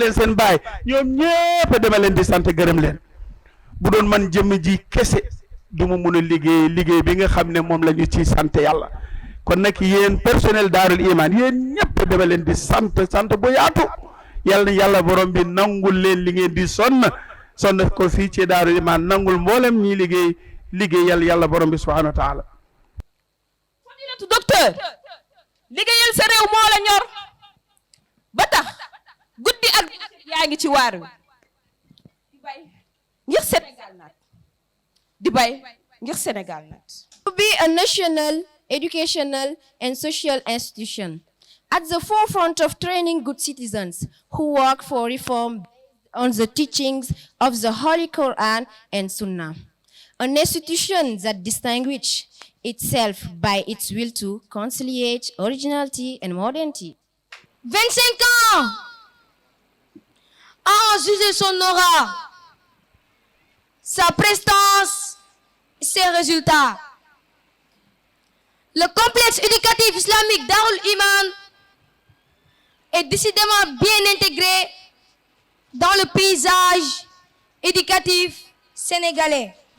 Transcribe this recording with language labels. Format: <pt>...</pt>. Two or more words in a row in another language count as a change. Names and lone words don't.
<wo>leen seen baay ñoom ñépp dama leen di sant gërëm leen bu doon man jëmm ji kese du ma mun a liggéey bi nga xam ne moom la ñu ci sant yàlla kon nag yéen personnel daarul iman yéen ñëpp dama leen di sant bu yaatu yàlla na yàlla borom bi nangul leen li ngeen di sonn ko fii ci daarul iman nangul mboolem ñi liggéey yàlla borom bi</wo> <ar>سبحانه وتعالى.</ar> <wo>fadilatu docteur liggéeyal sa réew moo la ñor ba tax guddi ak yaa ngi ci waar wi di bay ngir Sénégal naat di bay ngir Sénégal naat.</wo> <en>To be a national, educational and social institution at the forefront of training good citizens who work for reform on the teachings of the Holy Quran and Sunnah. An institution that distinguishes itself by its will to conciliate originality and modernity.</en> <fr>25 ans à en juger son aura, sa prestance et ses résultats. Le complexe éducatif islamique Darul Iman est décidément bien intégré dans le paysage éducatif sénégalais.</fr>